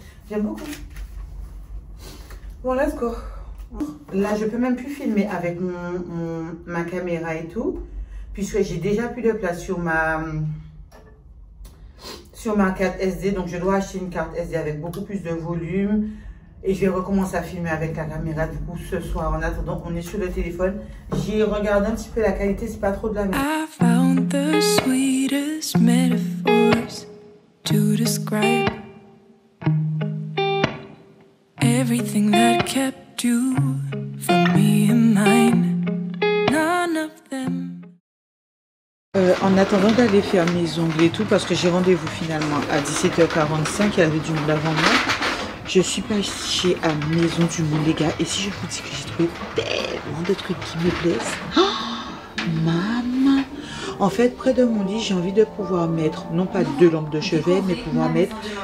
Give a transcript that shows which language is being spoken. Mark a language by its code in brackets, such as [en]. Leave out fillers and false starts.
[fr] J'aime beaucoup. Bon, [en] let's go. [fr] Là, je peux même plus filmer avec ma caméra et tout, puisque j'ai déjà plus de place sur ma carte SD. Donc, je dois acheter une carte SD avec beaucoup plus de volume. Et je vais recommencer à filmer avec la caméra du coup ce soir. En attendant, on est sur le téléphone. J'ai regardé un petit peu la qualité, c'est pas trop de la merde. [en] I found the sweetest metaphors to describe everything that kept you from me and mine. None of them. [fr] En attendant d'aller faire mes ongles et tout, parce que j'ai rendez-vous finalement à 17h45, il y avait du monde avant moi. Je suis passée à Maison du Monde, les gars. Et si je vous dis que j'ai trouvé tellement de trucs qui me plaisent. Oh, maman. En fait, près de mon lit, j'ai envie de pouvoir mettre, non pas 2 lampes de chevet, mais pouvoir mettre...